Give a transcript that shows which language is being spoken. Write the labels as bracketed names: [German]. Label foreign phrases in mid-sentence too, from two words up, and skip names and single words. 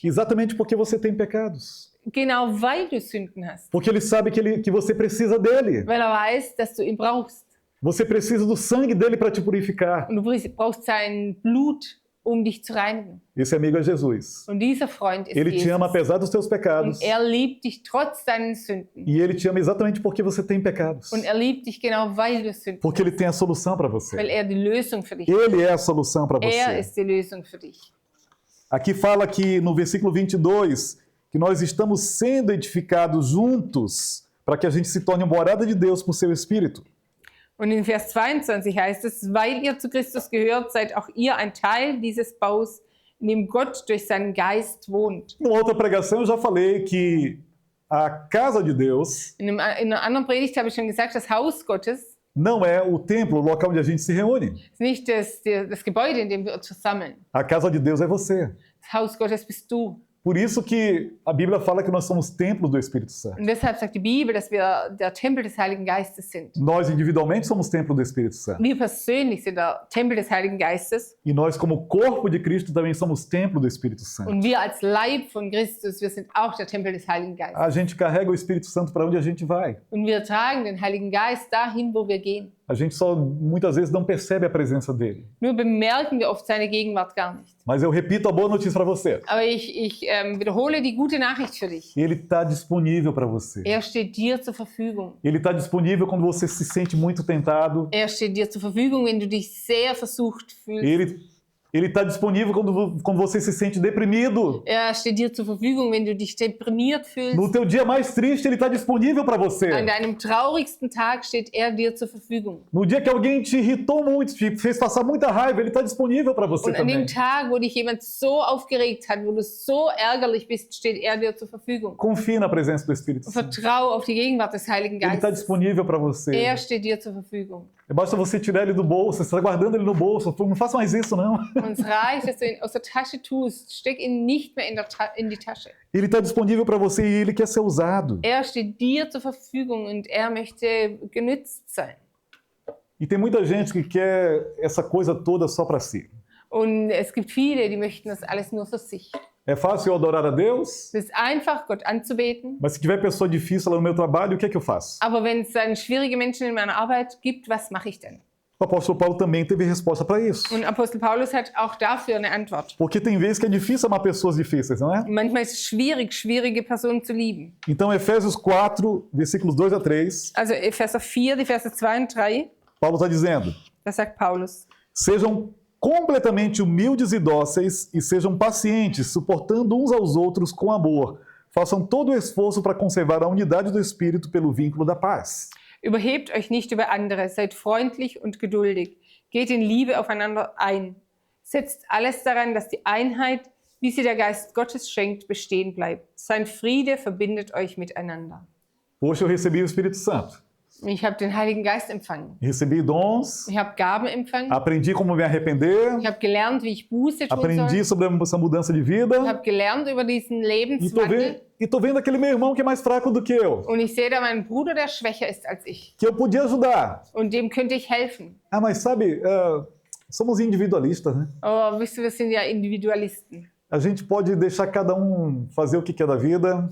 [Portuguese] exatamente porque você tem pecados. [German] genau weil du Sünden hast. [Portuguese] Porque ele sabe que você precisa dele. [German] Weil er weiß, dass du ihn brauchst. [Portuguese] Você precisa do sangue dele para te purificar. [German] Und du brauchst sein Blut, um dich zu reinigen. [Portuguese] Esse amigo é Jesus. [German] Und dieser Freund ist [Portuguese] Ele te ama [German] Jesus. [Portuguese] apesar dos teus pecados. [German] Und er liebt dich trotz deinen Sünden. [Portuguese] E ele te ama exatamente porque você tem pecados. [German] Und er liebt dich genau, weil du Sünden [Portuguese] Porque ele [German] hast. [Portuguese] tem a solução para você. [German] Weil er die Lösung für dich hat. [Portuguese] Ele é a solução para [German] Er [Portuguese] você. [German] ist die Lösung für dich. [Portuguese] Aqui fala que no versículo 22 que nós estamos sendo edificados juntos para que a gente se torne morada de Deus por seu Espírito. [German] Und in Vers 22 heißt es, weil ihr zu Christus gehört, seid auch ihr ein Teil dieses Baus, in dem Gott durch seinen Geist wohnt. [Portuguese] Em outra pregação eu já falei que a casa de Deus [German] In einer anderen Predigt habe ich schon gesagt, das Haus Gottes [Portuguese] não é o templo, o local onde a gente se reúne. [German] ist nicht das Gebäude, in dem wir uns versammeln. [Portuguese] A casa de Deus é você. [German] Das Haus Gottes bist du. [Portuguese] Por isso que a Bíblia fala que nós somos templos do Espírito Santo. [German] Und deshalb sagt die Bibel, dass wir der Tempel des Heiligen Geistes sind. [Portuguese] Nós individualmente somos templo do Espírito Santo. [German] Wir persönlich sind der Tempel des Heiligen Geistes. [Portuguese] E nós, como corpo de Cristo, também somos templo do Espírito Santo. [German] Und wir als Leib von Christus, wir sind auch der Tempel des Heiligen Geistes. [Portuguese] A gente carrega o Espírito Santo para onde a gente vai. [German] Und wir tragen den Heiligen Geist dahin, wo wir gehen. [Portuguese] A gente só muitas vezes não percebe a presença dele. [German] Nur bemerken wir oft seine Gegenwart gar nicht. [Portuguese] Mas eu repito a boa notícia para você. [German] Aber ich wiederhole die gute Nachricht für dich. [Portuguese] Ele está disponível para você. [German] Er steht dir zur Verfügung. [Portuguese] Ele está disponível quando você se sente muito tentado. [German] Er steht dir zur Verfügung, wenn du dich sehr versucht fühlst. [Portuguese] Ele está disponível quando você se sente deprimido. [German] Er steht dir zur Verfügung, wenn du dich deprimiert fühlst. [Portuguese] No teu dia mais triste, ele está disponível para você. [German] An deinem traurigsten Tag steht er dir zur Verfügung. [Portuguese] No dia que alguém te irritou muito, te fez passar muita raiva, ele está disponível para você [German] Und an [Portuguese] também. [German] dem Tag, wo dich jemand so aufgeregt hat, wo du so ärgerlich bist, steht er dir zur Verfügung. [Portuguese] Confie na presença do Espírito Santo. [German] Vertrau auf die Gegenwart des Heiligen [Portuguese] Ele está [German] Geistes. [Portuguese] disponível para você. [German] Er steht dir zur Verfügung. [Portuguese] Basta você tirar ele do bolso, você está guardando ele no bolso. Não faça mais isso, não. [German] Und es reicht, dass du ihn aus der Tasche tust. Steck ihn nicht mehr in die Tasche. [Portuguese] Ele está disponível para você e ele quer ser usado. [German] Er steht dir zur Verfügung und er möchte genützt sein. [Portuguese] E tem muita gente que quer essa coisa toda só para si. [German] Und es gibt viele, die möchten das alles nur für sich. [Portuguese] É fácil eu adorar a Deus, [German] Es ist einfach, Gott anzubeten. [Portuguese] mas se tiver pessoa difícil lá no meu trabalho, o que é que eu faço? [German] Aber wenn es dann schwierige Menschen in meiner Arbeit gibt, was mache ich denn? [Portuguese] O apóstolo Paulo também teve resposta para isso. [German] Und Apostel Paulus hat auch dafür eine Antwort. [Portuguese] Porque tem vezes que é difícil amar pessoas difíceis, não é? [German] Manchmal ist es schwierig, schwierige Personen zu lieben. [Portuguese] Então, Efésios 4, versículos 2 a 3, [German] Also Epheser 4, die Verse 2 und 3, [Portuguese] Paulo está dizendo: [German] da sagt Paulus: [Portuguese] sejam completamente humildes e dóceis e sejam pacientes, suportando uns aos outros com amor. Façam todo o esforço para conservar a unidade do Espírito pelo vínculo da paz. [German] Überhebt euch nicht über andere, seid freundlich und geduldig. Geht in Liebe aufeinander ein. Setzt alles daran, dass die Einheit, wie sie der Geist Gottes schenkt, bestehen bleibt. Sein Friede verbindet euch miteinander. [Portuguese] Poxa, eu recebi o Espírito Santo. [German] Ich habe den Heiligen Geist empfangen. [Portuguese] Recebi dons, [German] Ich habe Gaben empfangen. [Portuguese] aprendi como me arrepender, [German] Ich habe gelernt, wie ich Buße tun [Portuguese] aprendi [German] soll. [Portuguese] sobre essa mudança de [German] Ich [Portuguese] vida [German] habe gelernt über diesen Lebenswandel. [Portuguese] e tô vendo aquele meu irmão que é mais fraco do que eu, [German] Und ich sehe da meinen Bruder, der schwächer ist als ich. [Portuguese] que eu podia ajudar. [German] Und dem könnte ich helfen. [Portuguese] Ah, mas sabe, somos individualistas, né? [German] Aber wisst ihr, wir sind ja Individualisten. [Portuguese] A gente pode deixar cada fazer o que quer da vida,